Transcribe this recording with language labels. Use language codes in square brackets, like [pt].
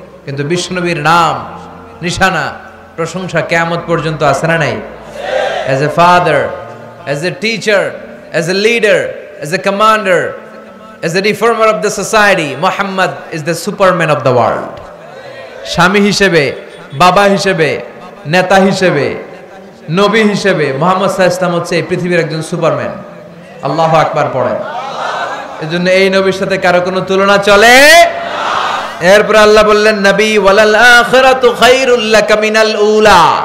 [bn] কিন্তু বিশ্বনবীর নাম, নিশানা, প্রশংসা কিয়ামত পর্যন্ত আছে না নাই? [en] As a father, as a teacher, as a leader, as a commander, as a reformer of the society, Muhammad is the superman of the world. [bn] স্বামী হিসেবে, বাবা হিসেবে, নেতা হিসেবে, নবী হিসেবে মুহাম্মদ সাল্লাল্লাহু আলাইহি ওয়াসাল্লাম হচ্ছে এই পৃথিবীর একজন সুপারম্যান। আল্লাহু আকবার পড়েন। এজন্য এই নবীর সাথে কারো কোনো তুলনা চলে। এরপর আল্লাহ বললেন, নবী [ar] ওয়ালাল আখিরাতু খায়রুল লাকা মিনাল উলা।